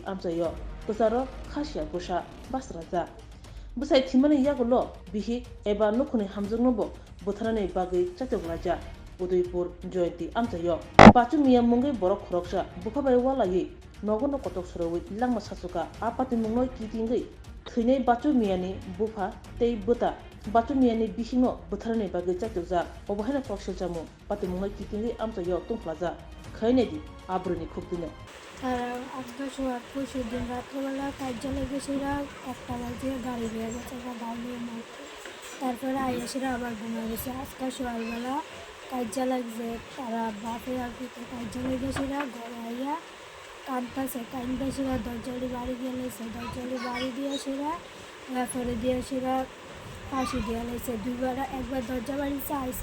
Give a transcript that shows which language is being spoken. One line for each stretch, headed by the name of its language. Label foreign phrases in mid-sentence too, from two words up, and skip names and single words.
Kok Borok: amsayo kusaro khasya busha basraja Bwsai thimani yagulo bihig eba Nukhungni hamjungno bo Bwtharna bagi Chaitokjak Udaipur Joyenti amsayo pachu miya mungai borok khoroksa bukabai walayi nogono kotok sorowi langma sasuka apati mungno kitingai thwinai bachu miyani bufa tei bwta bachu miyani bihino Bwtharna bagi Chaitokjak obohaina koksilchamu pati mungno kitingai amsayo tungplaja khainedi abruni khukdine
Bangla: আজকে সোয়ার পরশু দিন রাত্রেবেলা কার্যালয় গেছিরা একটা বাজে গাড়ি বেয়ে গেছে গাড়ি মারতে তারপরে আইসিরা আবার ঘুমা গেছে আজকে সকালবেলা কার্যালয় যে তারা বাপে আর পিতে কার্যালয় গেছিরা ঘরে আইয়া কান্দাসিরা দরজালি বাড়ি গেলেছে দরজালি বাড়ি দিয়েছিরা তারপরে দিয়েছিরা ফাঁসি দিয়ে লেছে দুইবার একবার দরজা বাড়িছে আইসে